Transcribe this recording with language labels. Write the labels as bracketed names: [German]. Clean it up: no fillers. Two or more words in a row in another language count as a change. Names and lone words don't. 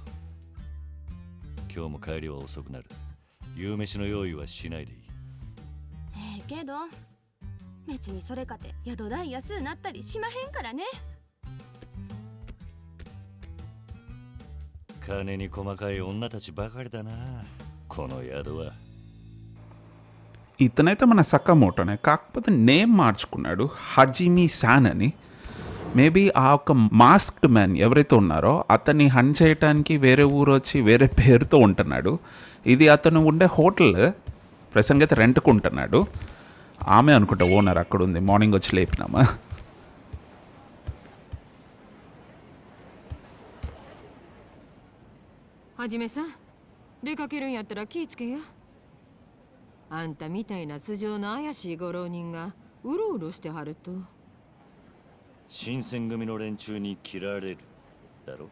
[Japanese] 今日も帰りは遅くなる。夕飯の用意はしないでいい。けど別にそれかて宿代安うなったりしまへんからね。金に細かい女たちばかりだなこの宿は。 [Telugu] ఇతనైతే మన సకామోటోనే, కాకపోతే నేమ్ మార్చుకున్నాడు, హజిమి శాన్ అని. మేబీ ఆ ఒక [English] masked man [Telugu] ఎవరైతే ఉన్నారో అతన్ని హంట్ చేయడానికి వేరే ఊరు వచ్చి వేరే పేరుతో ఉంటున్నాడు. ఇది అతను ఉండే హోటల్, ప్రసంగ అయితే రెంట్కు ఉంటున్నాడు. ఆమె అనుకుంటా ఓనర్, అక్కడ ఉంది, మార్నింగ్ వచ్చి లేపినామా. [Japanese] はじめさん、出かけるんやったら気ぃつけや。あんたみたいな素性の怪しいご浪人がうろうろしてはると。新選組の連中に切られるだろ。